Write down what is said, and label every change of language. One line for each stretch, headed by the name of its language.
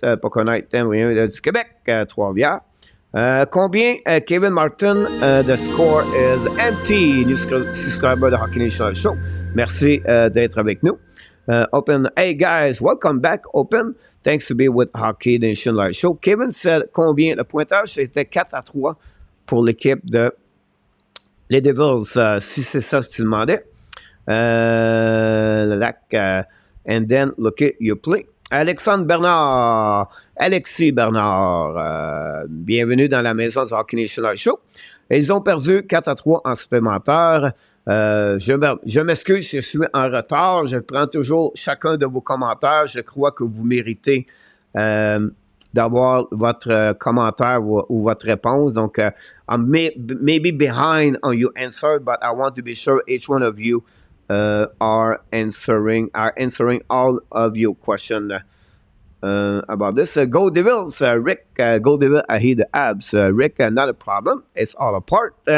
English: Poker night time, du Québec, Trois-Rivières. Combien, Kevin Martin, the score is empty. New subscriber
French: de Hockey National Show. Merci d'être avec nous.
English: Open, hey guys, welcome back, Open. Thanks to be with Hockey National Show.
French: Kevin said combien, le pointage, c'était 4-3 pour l'équipe de les Devils. Si c'est ça que tu demandais.
English: And then, look at your play. Alexandre Bernard. Alexis Bernard.
French: Bienvenue dans la maison du Hockey National Show. Ils ont perdu 4-3 en supplémentaire. Je m'excuse si je suis en retard. Je prends toujours chacun de vos commentaires. Je crois que vous méritez d'avoir votre commentaire ou votre réponse.
English: Donc, I'm maybe behind on your answer, but I want to be sure each one of you are answering all of your questions about this. Go Devils, Rick. Go Devils, I hear the Habs. Rick, not a problem. It's all apart.